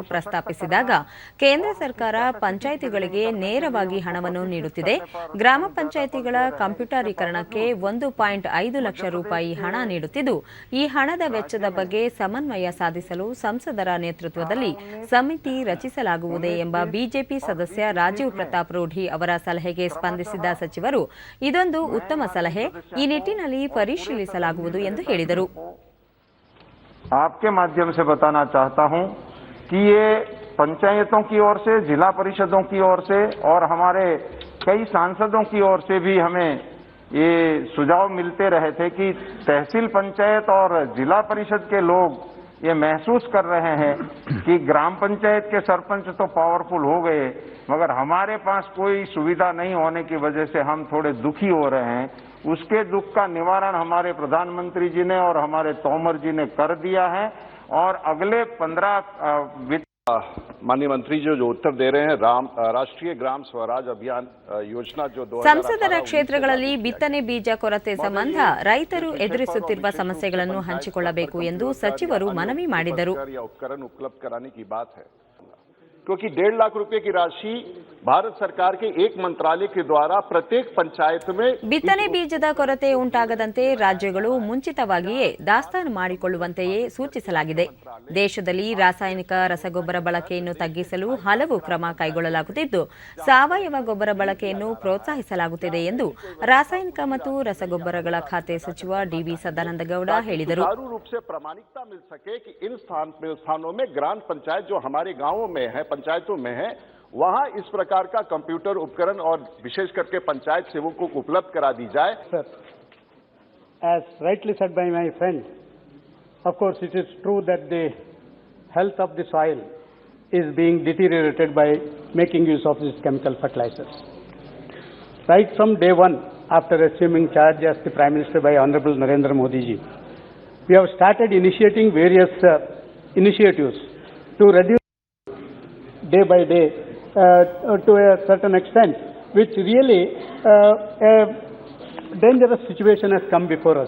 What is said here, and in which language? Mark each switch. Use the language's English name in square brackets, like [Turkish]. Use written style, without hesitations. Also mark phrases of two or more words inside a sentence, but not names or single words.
[Kannada] ಪ್ರಸ್ತಾಪಿಸಿದಾಗ ಕೇಂದ್ರ ಸರ್ಕಾರ ಪಂಚಾಯಿತಿಗಳಿಗೆ ನೇರವಾಗಿ ಹಣವನ್ನು ನೀಡುತ್ತಿದೆ, ಗ್ರಾಮ ಪಂಚಾಯಿತಿಗಳ ಕಂಪ್ಯೂಟರೀಕರಣಕ್ಕೆ 1.5 ಲಕ್ಷ ರೂಪಾಯಿ ಹಣ ನೀಡುತ್ತಿದ್ದು, ಈ ಹಣದ ವೆಚ್ಚದ ಬಗ್ಗೆ ಸಮನ್ವಯ ಸಾಧಿಸಲು ಸಂಸದರ ನೇತೃತ್ವದಲ್ಲಿ ಸಮಿತಿ ರಚಿಸಲಾಗುವುದೇ ಎಂಬ ಬಿಜೆಪಿ ಸದಸ್ಯ ರಾಜೀವ್ ಪ್ರತಾಪ್ ರೂಢಿ ಅವರ ಸಲಹೆಗೆ ಸ್ಪಂದಿಸಿದ ಸಚಿವರು ಇದೊಂದು ಉತ್ತಮ ಸಲಹೆ, ಈ ನಿಟ್ಟಿನಲ್ಲಿ ಪರಿಶೀಲಿಸಲಾಗುವುದು ಎಂದು ಹೇಳಿದರು. [Hindi] आपके माध्यम से बताना चाहता हूं कि ये पंचायतों की ओर से, जिला परिषदों की ओर से और हमारे कई सांसदों की ओर से भी हमें ये सुझाव मिलते रहे थे कि तहसील पंचायत और जिला परिषद के लोग ये महसूस कर रहे हैं कि ग्राम पंचायत के सरपंच तो पावरफुल हो गए, मगर हमारे पास कोई सुविधा नहीं होने की वजह से हम थोड़े दुखी हो रहे हैं। उसके दुख का निवारण हमारे प्रधानमंत्री जी ने और हमारे तोमर जी ने कर दिया है और अगले 15 माननीय मंत्री जो उत्तर दे रहे हैं, राष्ट्रीय ग्राम स्वराज अभियान योजना जो [Kannada] ಸಂಸದರ ಕ್ಷೇತ್ರಗಳಲ್ಲಿ ಬಿತ್ತನೆ ಬೀಜ ಕೊರತೆ ಸಂಬಂಧ ರೈತರು ಎದುರಿಸುತ್ತಿರುವ ಸಮಸ್ಯೆಗಳನ್ನು ಹಂಚಿಕೊಳ್ಳಬೇಕು ಎಂದು ಸಚಿವರು ಮನವಿ ಮಾಡಿದರು. [Hindi] उपकरण उपलब्ध कराने की बात है, क्योंकि 1.5 लाख रुपए की राशि भारत सरकार के एक मंत्रालय के द्वारा प्रत्येक पंचायत में [Kannada] ಬಿತ್ತನೆ ಬೀಜದ ಕೊರತೆ ಉಂಟಾಗದಂತೆ ರಾಜ್ಯಗಳು ಮುಂಚಿತವಾಗಿಯೇ ದಾಸ್ತಾನು ಮಾಡಿಕೊಳ್ಳುವಂತೆಯೇ ಸೂಚಿಸಲಾಗಿದೆ. ದೇಶದಲ್ಲಿ ರಾಸಾಯನಿಕ ರಸಗೊಬ್ಬರ ಬಳಕೆಯನ್ನು ತಗ್ಗಿಸಲು ಹಲವು ಕ್ರಮ ಕೈಗೊಳ್ಳಲಾಗುತ್ತಿದ್ದು, ಸಾವಯವ ಗೊಬ್ಬರ ಬಳಕೆಯನ್ನು ಪ್ರೋತ್ಸಾಹಿಸಲಾಗುತ್ತಿದೆ ಎಂದು ರಾಸಾಯನಿಕ ಮತ್ತು ರಸಗೊಬ್ಬರಗಳ ಖಾತೆ ಸಚಿವ ಡಿವಿ ಸದಾನಂದಗೌಡ ಹೇಳಿದರು. [Hindi] प्रामाणिकता मिल सके कि इन स्थानों में ग्राम पंचायत जो हमारे गांवों में है, पंचायतों में है, वहां इस प्रकार का कंप्यूटर उपकरण और विशेष करके पंचायत सेवकों को उपलब्ध करा दी जाए. [English] Sir, as rightly said by my friend, of course it is true that the health of the soil is being deteriorated by making use of these chemical fertilizers. Right from day one, after assuming charge as the Prime Minister by Honorable Narendra Modi ji, we have started initiating various initiatives to reduce day by day to a certain extent, which really a dangerous situation has come before us.